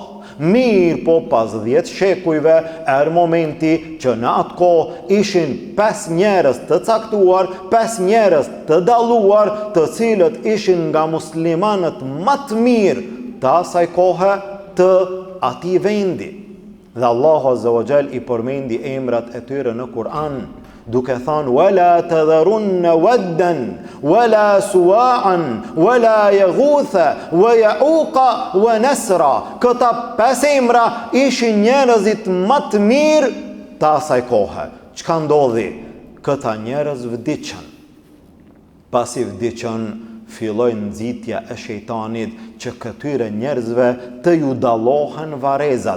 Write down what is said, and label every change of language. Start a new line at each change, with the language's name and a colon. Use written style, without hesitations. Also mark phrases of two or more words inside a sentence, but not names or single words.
Albanian: Mirë, po pas 10 shekujve erë momenti që në atë kohë ishin 5 njerëz të caktuar, 5 njerëz të dalluar, të cilët ishin nga muslimanët më të mirë të asaj kohe të atij vendi. Dhe
Arabic: الله عز وجل
Albanian: i përmendi emrat e tyre në Kur'an, duke thënë
Arabic: ولا تذرن ودا ولا سواعا ولا يغوث ويعوق ونسرا.
Albanian: Këta 5 emra ishin njerëzit më të mirë të asaj kohe. Çka ndodhi? Këta njerëz vdiqën. Pasi vdiqën, filloi nxitja e shejtanit që këtyre njerëzve të ju dallohen varezat.